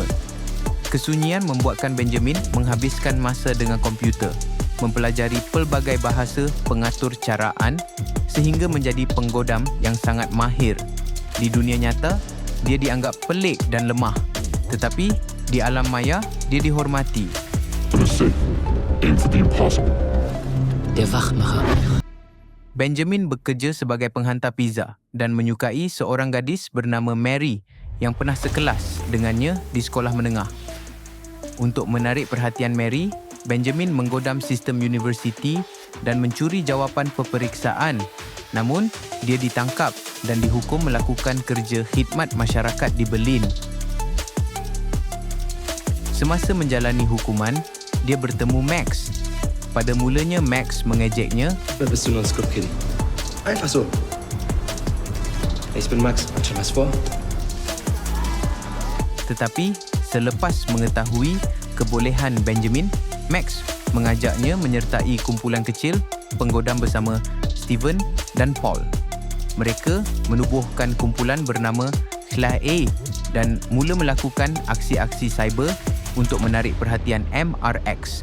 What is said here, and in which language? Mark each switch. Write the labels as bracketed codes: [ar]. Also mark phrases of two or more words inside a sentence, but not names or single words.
[ms] Kesunyian membuatkan Benjamin menghabiskan masa dengan komputer, mempelajari pelbagai bahasa pengatur caraan sehingga menjadi penggodam yang sangat mahir. Di dunia nyata, dia dianggap pelik dan lemah. Tetapi di alam maya, dia dihormati. [en] For the sake, aim for the impossible. [de] Der Wachmacher. [ms] Benjamin bekerja sebagai penghantar pizza dan menyukai seorang gadis bernama Mary yang pernah sekelas dengannya di sekolah menengah. Untuk menarik perhatian Mary, Benjamin menggodam sistem universiti dan mencuri jawapan peperiksaan. Namun, dia ditangkap dan dihukum melakukan kerja khidmat masyarakat di Berlin. Semasa menjalani hukuman, dia bertemu Max. Pada mulanya Max mengejeknya. [de] Wer bist du nun, Script Kitty? Einfach so. Ich bin Max. Hat schon was vor? [ms] Tetapi selepas mengetahui kebolehan Benjamin, Max mengajaknya menyertai kumpulan kecil penggodam bersama Steven dan Paul. Mereka menubuhkan kumpulan bernama Clay dan mula melakukan aksi-aksi cyber untuk menarik perhatian MRX.